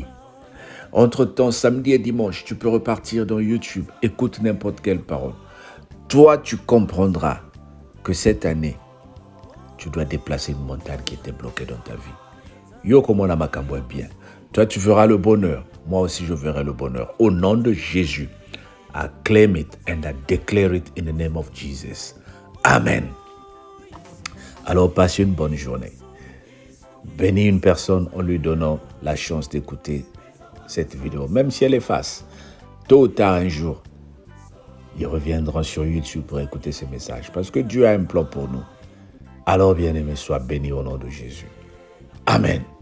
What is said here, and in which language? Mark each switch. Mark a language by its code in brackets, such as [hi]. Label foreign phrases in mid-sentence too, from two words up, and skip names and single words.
[fr] Entre-temps, samedi et dimanche, tu peux repartir dans YouTube. Écoute n'importe quelle parole. Toi, tu comprendras que cette année, tu dois déplacer une montagne qui était bloquée dans ta vie. Yo, comme on a makambo bien. Toi, tu verras le bonheur. Moi aussi, je verrai le bonheur. Au nom de Jésus, [en] I claim it and I declare it in the name of Jesus. Amen. [fr] Alors, passe une bonne journée. Bénis une personne en lui donnant la chance d'écouter cette vidéo. Même si elle efface, tôt ou tard un jour, ils reviendront sur YouTube pour écouter ces messages. Parce que Dieu a un plan pour nous. Alors, bien-aimé, sois béni au nom de Jésus. Amen.